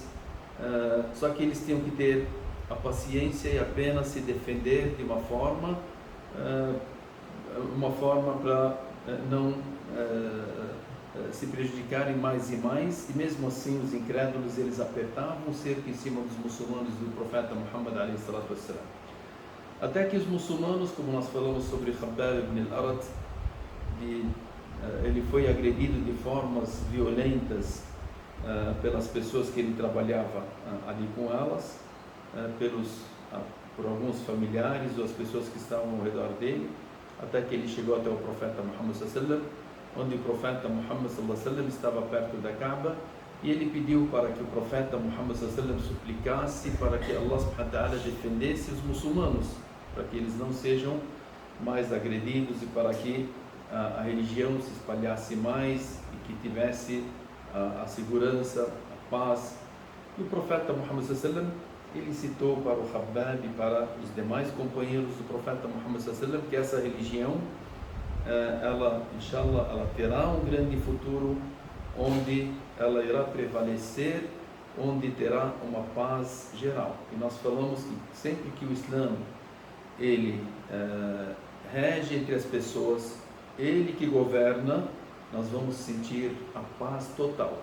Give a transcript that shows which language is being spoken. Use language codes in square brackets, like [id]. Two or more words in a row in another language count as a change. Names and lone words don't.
[pt] Só que eles tinham que ter a paciência e apenas se defender de uma forma para não se prejudicarem mais e mais. E mesmo assim os incrédulos eles apertavam o cerco em cima dos muçulmanos do profeta Muhammad [ar] عليه الصلاة والسلام, [pt] até que os muçulmanos, como nós falamos sobre Khabbab ibn al-Arat, ele foi agredido de formas violentas pelas pessoas que ele trabalhava ali com elas, por alguns familiares ou as pessoas que estavam ao redor dele, até que ele chegou até o profeta Muhammad [ar] صلى الله عليه وسلم, [pt] onde o profeta Muhammad [ar] صلى الله عليه وسلم [pt] estava perto da Kaaba, e ele pediu para que o profeta Muhammad [ar] صلى الله عليه وسلم [pt] suplicasse para que Allah [ar] سبحانه وتعالى [pt] defendesse os muçulmanos, para que eles não sejam mais agredidos e para que a religião se espalhasse mais e que tivesse a segurança, a paz. E o profeta Muhammad [ar] صلى الله عليه وسلم [pt] ele citou para o Khabbab e para os demais companheiros do profeta Muhammad [ar] صلى الله عليه وسلم [pt] que essa religião ela, inshallah, ela terá um grande futuro, onde ela irá prevalecer, onde terá uma paz geral. E nós falamos que sempre que o Islã ele rege entre as pessoas, ele que governa, nós vamos sentir a paz total.